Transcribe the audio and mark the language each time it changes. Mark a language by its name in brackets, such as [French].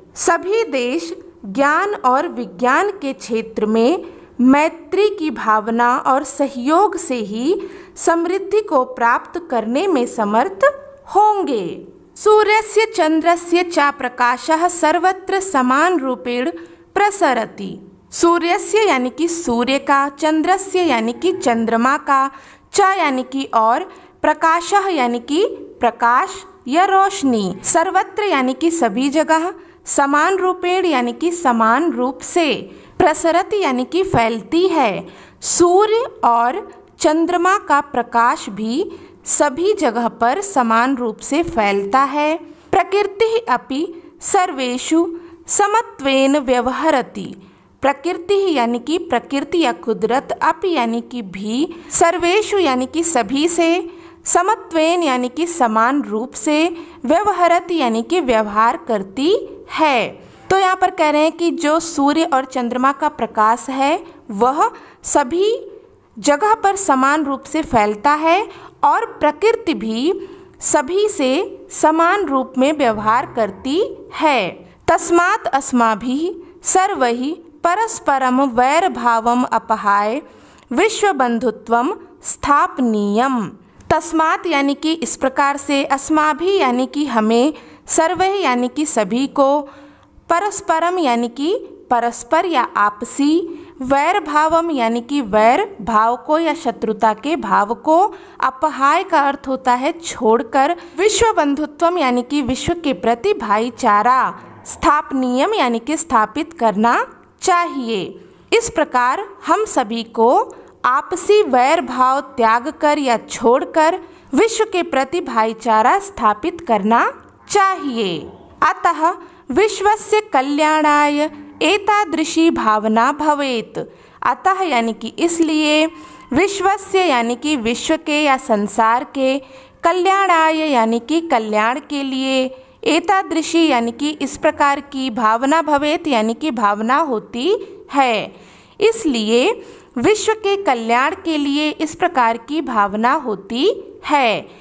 [Hindi] सभी देश ज्ञान और विज्ञान के क्षेत्र में मैत्री की भावना और सहयोग से ही समृद्धि को प्राप्त करने में समर्थ होंगे। [Sanskrit] सूर्यस्य चंद्रस्य च प्रकाशः सर्वत्र समान रूपेण प्रसरति। [Hindi] सूर्यस्य यानी कि सूर्य का, चंद्रस्य यानी कि चंद्रमा का, च यानी कि और, प्रकाशः यानी कि प्रकाश या रोशनी, सर्वत्र यानी कि सभी जगह, समान रूपेण यानी कि समान रूप से, प्रसरति यानी कि फैलती है। सूर्य और चंद्रमा का प्रकाश भी सभी जगह पर समान रूप से फैलता है। [Sanskrit] प्रकृति अपि सर्वेषु समत्वेन व्यवहरति। [Hindi] प्रकृति यानी कि प्रकृति या कुदरत, अपि यानी कि भी, सर्वेषु यानी कि सभी से, समत्वेन यानी कि समान रूप से, व्यवहरति यानी कि व्यवहार करती है। तो यहाँ पर कह रहे हैं कि जो सूर्य और चंद्रमा का प्रकाश है वह सभी जगह पर समान रूप से फैलता है और प्रकृति भी सभी से समान रूप में व्यवहार करती है। [Sanskrit] तस्मात् अस्माभिः सर्वैः परस्परं वैरभावम् अपहाय विश्वबंधुत्वं स्थापनीयम्। [Hindi] तस्मात् यानी कि इस प्रकार से, अस्माभिः यानी कि हमें, सर्वैः यानी कि सभी को, परस्परम यानी कि परस्पर या आपसी, वैर भावम यानी कि वैर भाव को या शत्रुता के भाव को, अपहाय का अर्थ होता है छोड़कर, विश्व बंधुत्वम यानी कि विश्व के प्रति भाईचारा, स्थापनीयम यानी कि स्थापित करना चाहिए। इस प्रकार हम सभी को आपसी वैर भाव त्याग कर या छोड़कर विश्व के प्रति भाईचारा स्थापित करना चाहिए। [Sanskrit] अतः विश्वस्य कल्याणाय एतादृशी भावना भवेत्। [Hindi] अतः यानी कि इसलिए, विश्वस्य यानी कि विश्व के या संसार के, कल्याणाय यानी कि कल्याण के लिए, एतादृशी यानी कि इस प्रकार की, भावना भवेत् यानी कि भावना होती है। इसलिए विश्व के कल्याण के लिए इस प्रकार की भावना होती है।